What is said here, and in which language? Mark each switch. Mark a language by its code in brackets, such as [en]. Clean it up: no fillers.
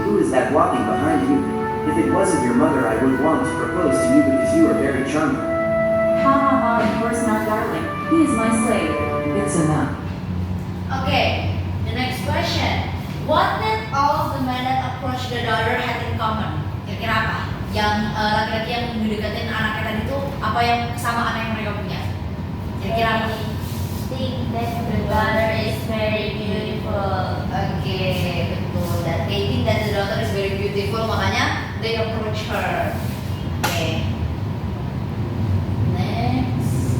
[en] Who is that walking behind you? If it wasn't your mother, I would want to propose to you because you are very charming. Ha ha ha, of course not, darling. He is my slave. It's enough. Okay, the next question. What did all of the men that approached the daughter had in common? [id] Kira-kira apa? Yang laki-laki yang mendekatin anaknya tadi itu apa yang kesamaan yang mereka punya? Kira-kira apa? [en] Think that the daughter is very beautiful. [id] Oke, betul. [en] Dan they think that the daughter is very beautiful, [id] makanya [en] they approach her. [id] Oke. [en] Next.